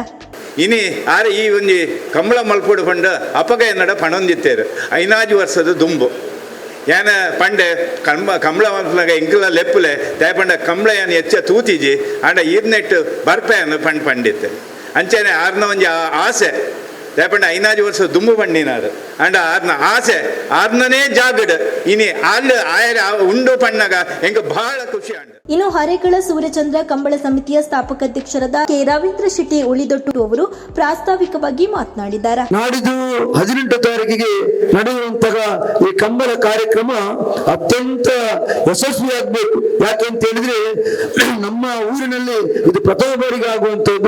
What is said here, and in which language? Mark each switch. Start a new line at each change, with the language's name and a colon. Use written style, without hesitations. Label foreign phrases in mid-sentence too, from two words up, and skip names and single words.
Tulu: ಇನಿ ಆರೆ ಈ ಒಂಜಿ ಕಂಬಳ ಮಲ್ಪುಡು ಪಂಡ ಅಪಗ ಎನ್ನಡ ಪಣೊಂದಿತ್ತೇರು 5 ವರ್ಷದ ದುಂಬು ಯಾನ ಪಂಡೆ ಕಂಬಳ ಮಲ್ಪನಾಗ ಇಂಕಲ ಲೆಪ್ಪುಲೆ ದಯಪಂಡ ಕಂಬಳ ಯಾನ ಹೆಚ್ಚ ತೂತಿಜಿ ಆಂಡ ಈರ್ನೆಟ್ಟು ಬರ್ಪೆಯನ್ನು ಪಂಡಿತ್ತೆ ಅಂಚನೆ ಆರ್ನ ಒಂಜಿ ಆಸೆ ದಯಪಂಡ 5 ವರ್ಷ ದುಂಬು ಪಂಡಿನಾರು ಅಂಡ ಆರ್ನ ಆಸೆ ಆರ್ನನೇ ಜಾಗಡ್ ಇನಿ ಅಲ್ಲಿ ಆಯರ ಉಂಡು ಪಣ್ಣಗ ಎಂಗ ಬಹಳ ಖುಷಿ ಅಂಡ.
Kannada: ಇನ್ನು ಹರೇಕಳ ಸೂರ್ಯಚಂದ್ರ ಕಂಬಳ ಸಮಿತಿಯ ಸ್ಥಾಪಕಾಧ್ಯಕ್ಷರಾದ ಕೆ ರವೀಂದ್ರ ಶೆಟ್ಟಿ ಉಳಿದೊಟ್ಟು ಅವರು ಪ್ರಾಸ್ತಾವಿಕವಾಗಿ ಮಾತನಾಡಿದ್ದಾರೆ. ನಾಡಿದ್ದು 18 ತಾರೀಕಿಗೆ ನಡೆಯುವಂತಹ ಈ ಕಂಬಳ ಕಾರ್ಯಕ್ರಮ ಅತ್ಯಂತ ಯಶಸ್ವಿಯಾಗಬೇಕು. ಯಾಕೆಂತ ಹೇಳಿದ್ರೆ ನಮ್ಮ ಊರಿನಲ್ಲಿ ಇದು ಪ್ರಥಮ ಬಾರಿಗೆ ಆಗುವಂತದ್ದು.